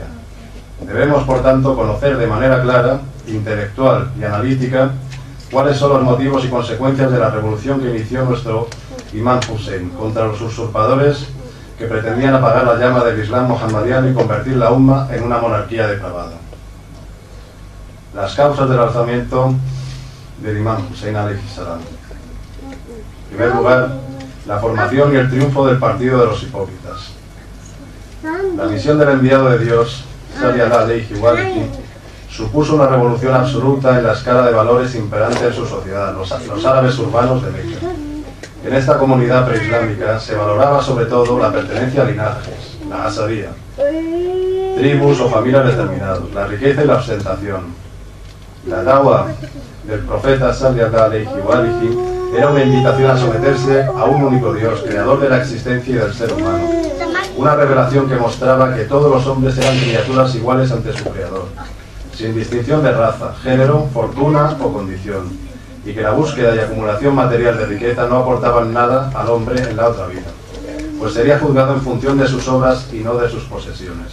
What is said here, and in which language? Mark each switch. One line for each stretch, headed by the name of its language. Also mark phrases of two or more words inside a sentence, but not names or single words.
Spanish: Debemos, por tanto, conocer de manera clara, intelectual y analítica cuáles son los motivos y consecuencias de la revolución que inició nuestro imán Hussein contra los usurpadores que pretendían apagar la llama del Islam mohammadiano y convertir la umma en una monarquía depravada. Las causas del alzamiento del imán Hussein
Arabic: عليه السلام.
Spanish: En primer lugar, la formación y el triunfo del partido de los hipócritas. La misión del enviado de Dios,
Arabic: صلى الله عليه وآله,
Spanish: supuso una revolución absoluta en la escala de valores imperante en su sociedad, los árabes urbanos de Meca. En esta comunidad preislámica se valoraba sobre todo la pertenencia a linajes, la asadía, tribus o familias determinados, la riqueza y la ostentación. La dawa del profeta
Arabic: صلى الله عليه وآله
Spanish: era una invitación a someterse a un único Dios, creador de la existencia y del ser humano. Una revelación que mostraba que todos los hombres eran criaturas iguales ante su creador, sin distinción de raza, género, fortuna o condición, y que la búsqueda y acumulación material de riqueza no aportaban nada al hombre en la otra vida, pues sería juzgado en función de sus obras y no de sus posesiones.